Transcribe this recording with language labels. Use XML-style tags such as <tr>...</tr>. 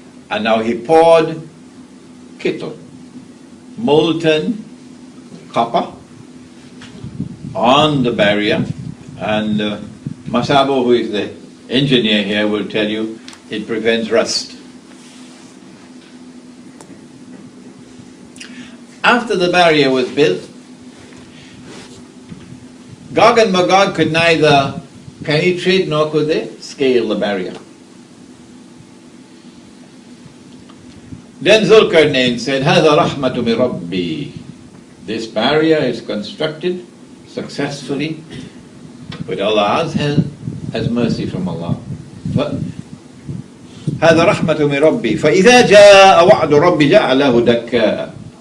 <en>And now he poured kittle, molten copper, on the barrier, and Masabo, who is the engineer here, will tell you it prevents rust. After the barrier was built, Gog and Magog could neither penetrate nor could they scale the barrier. Then Zulkarnain said,</en> <ar>هَذَا رَحْمَةُ مِنْ رَبِّي.</ar> <en>This barrier is constructed successfully with Allah's help as mercy from Allah.</en> <ar>هَذَا رَحْمَةُ مِنْ رَبِّي فَإِذَا جَاءَ وَعْدُ رَبِّ جَعَلَهُ دَكَّاءَ.</ar>